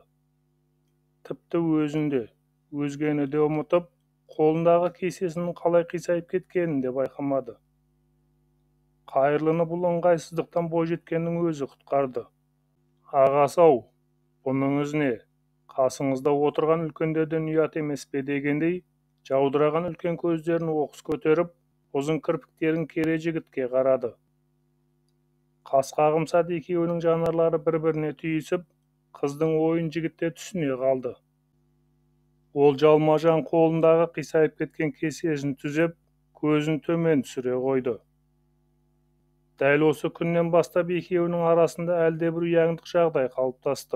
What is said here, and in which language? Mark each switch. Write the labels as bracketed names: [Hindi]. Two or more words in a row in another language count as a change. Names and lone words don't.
[Kazakh] Тіпті өзінде, өзгені де ұмытып, қолындағы кесесінің қалай қисайып кеткенін де байқамады. Қайырлыны бұл ыңғайсыздықтан бой жеткеннің өзі құтқарды. Ағасы-ау, бұныңыз не? Қасыңызда отырған үлкендерден ұят емес пе дегендей, жаудыраған үлкен көздерін оқыс көтеріп, Uzun kirpiklerin kere jigitke qarады. Қас қағымсады екеуінің жанарлары бір-біріне түйісіп, қыздың ойын жігітте түсіне қалды. Ол жалма-жан қолындағы қисайып кеткен кесесін түзеп, көзін төмен түсіре қойды. Дәл осы күннен бастап екеуінің арасында әлдебір ұяңдық жағдай қалыптасты.